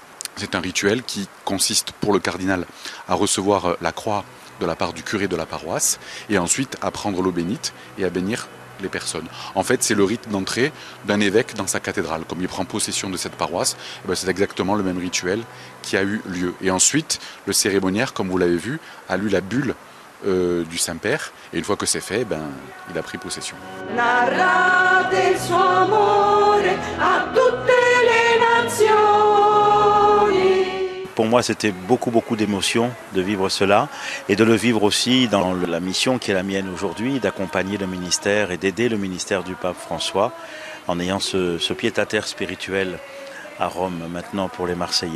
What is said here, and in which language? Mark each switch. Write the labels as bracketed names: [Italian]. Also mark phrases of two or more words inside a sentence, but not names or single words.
[French] C'est un rituel qui consiste pour le cardinal à recevoir la croix de la part du curé de la paroisse et ensuite à prendre l'eau bénite et à bénir les personnes. En fait, c'est le rite d'entrée d'un évêque dans sa cathédrale. Comme il prend possession de cette paroisse, c'est exactement le même rituel qui a eu lieu. Et ensuite, le cérémoniaire, comme vous l'avez vu, a lu la bulle du Saint-Père. Et une fois que c'est fait, il a pris possession. [Italian] Narrate il suo amore a tutte le nazioni. [French] Pour moi, c'était beaucoup d'émotions de vivre cela et de le vivre aussi dans la mission qui est la mienne aujourd'hui, d'accompagner le ministère et d'aider le ministère du pape François en ayant ce pied-à-terre spirituel à Rome maintenant pour les Marseillais.